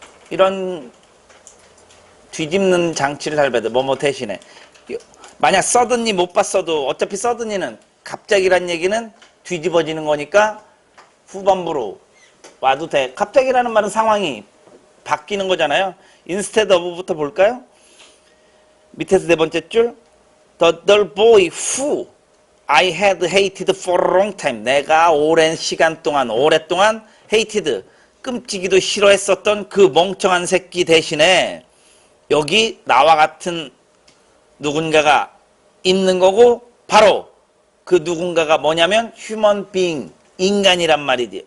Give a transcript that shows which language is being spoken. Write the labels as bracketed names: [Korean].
[Korean] 이런 뒤집는 장치를 잘 봐야 돼. 뭐뭐 대신에. 만약 suddenly 못 봤어도 어차피 suddenly는 갑자기란 얘기는 뒤집어지는 거니까 후반부로 와도 돼. 갑자기라는 말은 상황이 바뀌는 거잖아요. instead of부터 볼까요? 밑에서 네 번째 줄. [English] The boy who I had hated for a long time. [Korean] 내가 오랜 시간 동안, 오랫동안 hated, 끔찍이도 싫어했었던 그 멍청한 새끼 대신에 여기 나와 같은 누군가가 있는 거고, 바로 그 누군가가 뭐냐면 human being, 인간이란 말이지.